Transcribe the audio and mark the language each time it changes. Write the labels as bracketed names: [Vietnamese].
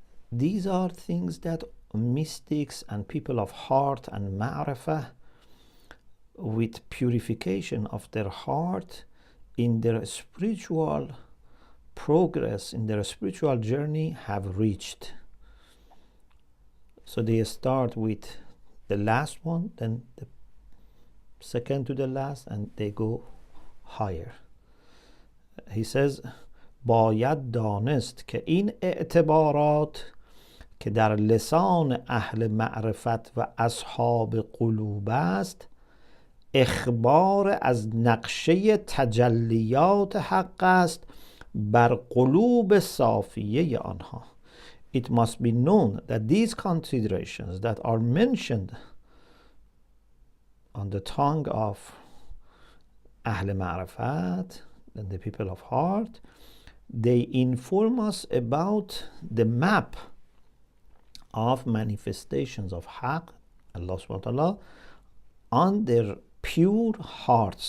[English] These are things that mystics and people of heart and ma'rifah, with purification of their heart in their spiritual progress, in their spiritual journey, have reached. So they start with the last one, then the second to the last, and they go higher. He says, [Persian] باید دانست که این اعتبارات که در لسان اهل معرفت و اصحاب قلوب است اخبار از نقشه تجلیات حق است بر قلوب صافیه آنها. [English] It must be known that these considerations that are mentioned on the tongue of Ahl Ma'rifat and the people of heart, they inform us about the map of manifestations of Haqq, Allah subhanahu wa ta'ala, on their pure heart.